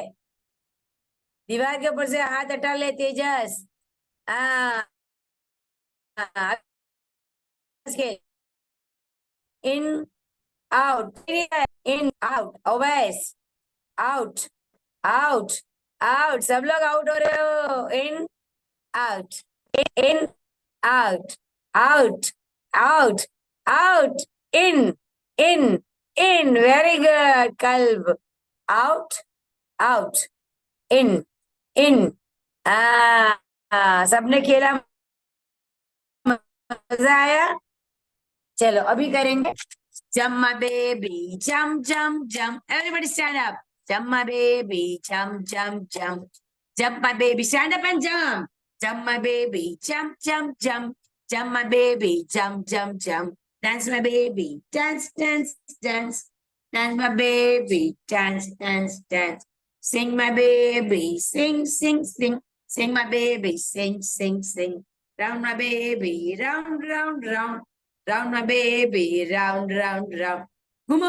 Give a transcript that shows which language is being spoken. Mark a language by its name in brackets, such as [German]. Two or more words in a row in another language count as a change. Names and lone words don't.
[Hindi] दीवार के ऊपर से हाथ हटा ले तेजस। हाँ, खेल। [English] in, out, in, out, ओवैस, out, out, out। [Hindi] सब लोग आउट हो रहे हो। [English] in, out, in, out, out, out, out, in, in, in. very good club. out, out, in, in. [Hindi] सबने खेला, मजा आया। चलो अभी करेंगे [English] jump my baby, jump jump jump. everybody stand up. jump my baby, jump jump jump. jump my baby, stand up and jump. jump my baby, jump jump jump. jump my baby, jump jump jump. Dance my baby, dance dance dance. Dance my baby, dance dance dance. Sing my baby, sing sing sing. Sing my baby, sing sing sing. Round my baby, round round round. Round my baby, round, round, round.